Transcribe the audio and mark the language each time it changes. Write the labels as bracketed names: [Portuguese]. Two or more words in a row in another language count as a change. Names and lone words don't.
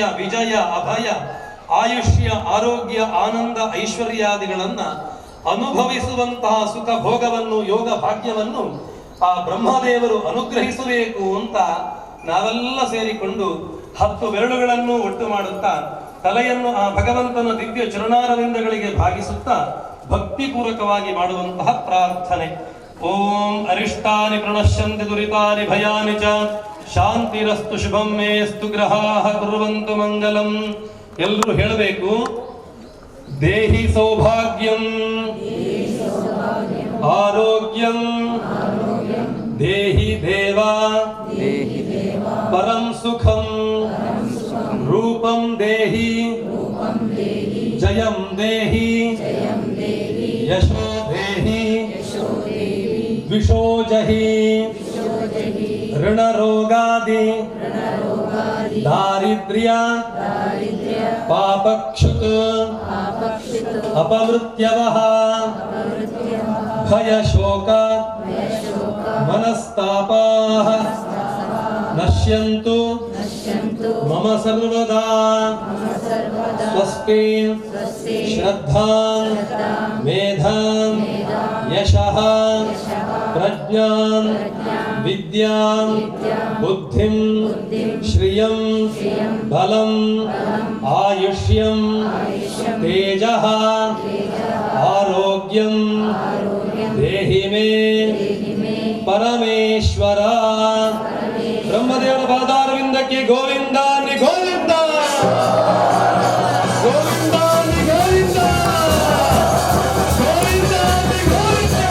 [Kannada] ವಿಜಯ, ಅಭಯ, ಆಯುಷ್ಯ, ಆರೋಗ್ಯ, ಆನಂದ, ಐಶ್ವರ್ಯಾದಿಗಳನ್ನ ಅನುಭವಿಸುವಂತಹ ಸುಖ ಭೋಗವನ್ನು, ಯೋಗ ಭಾಗ್ಯವನ್ನು ಆ ಬ್ರಹ್ಮದೇವರು ಅನುಗ್ರಹಿಸಬೇಕು ಅಂತ ನಾವೆಲ್ಲ ಸೇರಿಕೊಂಡು 10 ಬೆರಳುಗಳನ್ನು ಒಟ್ಟು ಮಾಡುತ್ತಾ ತಲೆಯನ್ನು ಆ ಭಗವಂತನ ದಿವ್ಯ ಚರಣಾರವಿಂದಗಳಿಗೆ ಭಾಗಿಸುತ್ತಾ ಭಕ್ತಿಪೂರ್ವಕವಾಗಿ ಮಾಡುವಂತಹ ಪ್ರಾರ್ಥನೆ. [Sanskrit] ಓಂ ಅರಿಷ್ಟಾನಿ ಪ್ರಣಶ್ಯಂತಿ ದುರಿತಾನಿ ಭಯಾನಿ ಚ ಶಾಂತಿರಸ್ತು ಶುಭಂ ಮೇಸ್ತು ಗ್ರಹಾಃ ಕುರ್ವಂತು ಮಂಗಲಂ. [Kannada] ಎಲ್ಲರೂ ಹೇಳಬೇಕು. [Sanskrit] ದೇಹಿ ಸೌಭಾಗ್ಯಂ ಆರೋಗ್ಯಂ ದೇಹಿ ದೇವಾ ಪರಂ ಸುಖಂ ರೂಪಂ ದೇಹಿ ಜಯಂ ದೇಹಿ ಯಶೋ ದೇಹಿ ದ್ವಿಷೋಜಹಿ ಋಣರೋಗಾದಿ ದಾರಿದ್ರ್ಯ ಪಾಪಕ್ಷುತ್ ಅಪಮೃತ್ಯವಃ ಭಯ ಶೋಕ ಮನಸ್ತಾಪಾಃ ನಶ್ಯಂತು ಮಮ ಸರ್ವದಾ. ಸ್ವಸ್ತಿ ಶ್ರದ್ಧಾಂ ಮೇಧಾಂ ಯಶಃ ಪ್ರಜ್ಞಾಂ ವಿದ್ಯಾಂ ಬುದ್ಧಿಂ ಶ್ರಿಯಂ ಬಲಂ ಆಯುಷ್ಯಂ ತೇಜಃ ಆರೋಗ್ಯಂ ದೇಹಿ ಮೇ ಪರಮೇಶ್ವರ. [Kannada] ಬ್ರಹ್ಮದೇವರ ಪಾದಾರವಿಂದಕ್ಕೆ ಗೋವಿಂದ ನಿ ಗೋವಿಂದ ಗೋವಿಂದ ನಿ ಗೋವಿಂದ ಗೋವಿಂದ ನಿ ಗೋವಿಂದ.